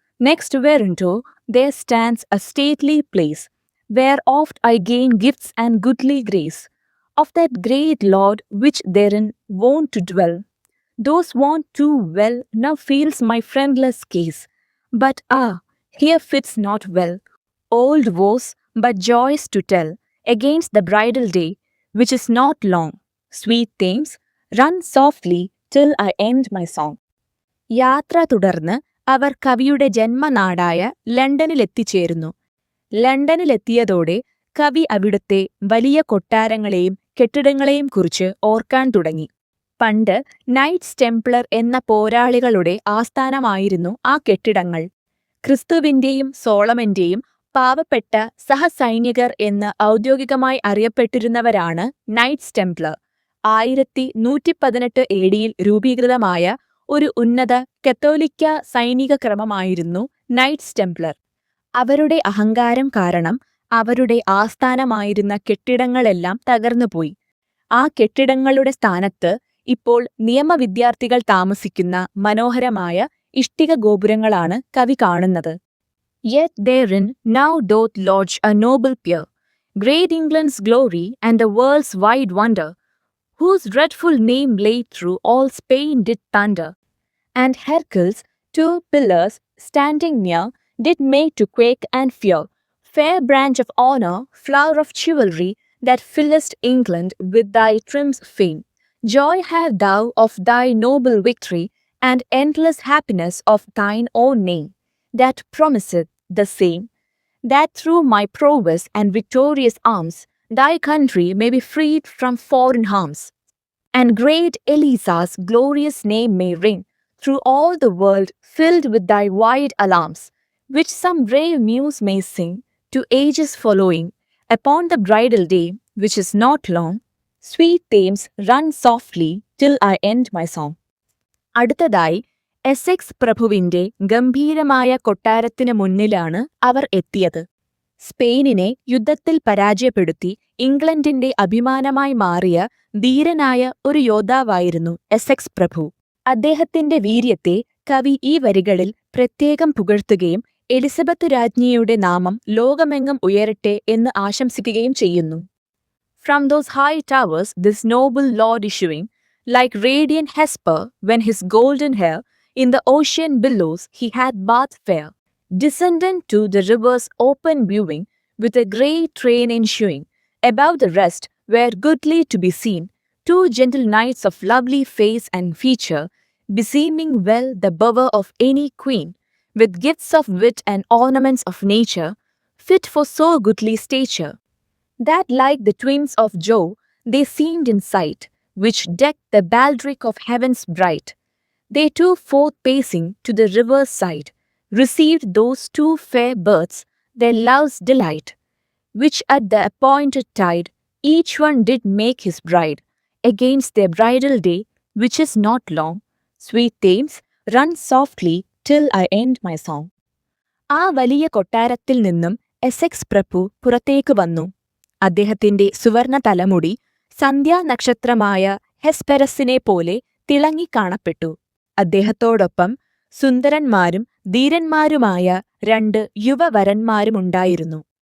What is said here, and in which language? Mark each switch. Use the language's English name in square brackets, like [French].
[English] Next whereunto there stands a stately place, where oft I gain gifts and goodly grace, of that great lord which therein wont to dwell. Those want too well now feels my friendless case, but here fits not well. Old woes, but joys to tell, against the bridal day, which is not long. Sweet Thames, run softly till I end my song. [Malayalam] യാത്ര തുടർന്ന് അവർ കവിയുടെ ജന്മനാടായ ലണ്ടനിലെത്തിച്ചേരുന്നു. ലണ്ടനിലെത്തിയതോടെ കവി അവിടുത്തെ വലിയ കൊട്ടാരങ്ങളെയും കെട്ടിടങ്ങളെയും കുറിച്ച് ഓർക്കാൻ തുടങ്ങി. പണ്ട് നൈറ്റ്സ് ടെംപ്ലർ എന്ന പോരാളികളുടെ ആസ്ഥാനമായിരുന്നു ആ കെട്ടിടങ്ങൾ. ക്രിസ്തുവിന്റെയും സോളമന്റെയും പാവപ്പെട്ട സഹസൈനികർ എന്ന് ഔദ്യോഗികമായി അറിയപ്പെട്ടിരുന്നവരാണ് നൈറ്റ്സ് ടെംപ്ലർ. 1118 AD രൂപീകൃതമായ ഒരു ഉന്നത കത്തോലിക്ക സൈനിക ക്രമമായിരുന്നു നൈറ്റ്സ് ടെംപ്ലർ. അവരുടെ അഹങ്കാരം കാരണം അവരുടെ ആസ്ഥാനമായിരുന്ന കെട്ടിടങ്ങളെല്ലാം തകർന്നുപോയി. ആ കെട്ടിടങ്ങളുടെ സ്ഥാനത്ത് ഇപ്പോൾ നിയമവിദ്യാർത്ഥികൾ താമസിക്കുന്ന മനോഹരമായ ഇഷ്ടിക ഗോപുരങ്ങളാണ് കവി കാണുന്നത്. [English] Yet therein now doth lodge a noble peer, great England's glory and the world's wide wonder, whose dreadful name laid through all Spain did thunder, and Hercules, 2 pillars standing near, did make to quake and fear. Fair branch of honour, flower of chivalry, that fillest England with thy triumphs fame. Joy have thou of thy noble victory, and endless happiness of thine own name, that promiseth the same. that through my prowess and victorious arms, thy country may be freed from foreign harms, and great Elisa's glorious name may ring through all the world, filled with thy wide alarms, which some brave muse may sing to ages following, upon the bridal day, which is not long. Sweet Thames, run softly till I end my song. [Malayalam] അടുത്തതായി Essex പ്രഭുവിന്റെ ഗംഭീരമായ കൊട്ടാരത്തിന് മുന്നിലാണ് അവർ എത്തിയത്. സ്പെയിനിനെ യുദ്ധത്തിൽ പരാജയപ്പെടുത്തി ഇംഗ്ലണ്ടിന്റെ അഭിമാനമായി മാറിയ ധീരനായ ഒരു യോദ്ധാവായിരുന്നു എസെക്സ് പ്രഭു. അദ്ദേഹത്തിന്റെ വീര്യത്തെ കവി ഈ വരികളിൽ പ്രത്യേകം പുകഴ്ത്തുകയും എലിസബത്ത് രാജ്ഞിയുടെ നാമം ലോകമെങ്ങും ഉയരട്ടെ എന്ന് ആശംസിക്കുകയും ചെയ്യുന്നു. [English] From those high towers this noble lord issuing, like radiant Hesper when his golden hair in the ocean billows he had bathed fair, descendant to the river's open viewing, with a great train ensuing, above the rest were goodly to be seen, two gentle knights of lovely face and feature, beseeming well the bower of any queen, with gifts of wit and ornaments of nature, fit for so goodly stature, that like the twins of Jove they seemed in sight, which decked the baldric of heaven's bright. They too forth pacing to the river's side, received those two fair births their love's delight, which at the appointed tide each one did make his bride, against their bridal day, which is not long. Sweet Thames, run softly till I end my song. [Malayalam] ആ വലിയ കൊട്ടാരത്തിൽ നിന്നും Essex പ്രഭു പുറത്തേക്ക് വന്നു. അദ്ദേഹത്തിന്റെ സുവർണ തലമുടി സന്ധ്യാനക്ഷത്രമായ ഹെസ്പെറസിനെ പോലെ തിളങ്ങിക്കാണപ്പെട്ടു. അദ്ദേഹത്തോടൊപ്പം സുന്ദരന്മാരും ധീരന്മാരുമായ 2 യുവവരന്മാരുമുണ്ടായിരുന്നു.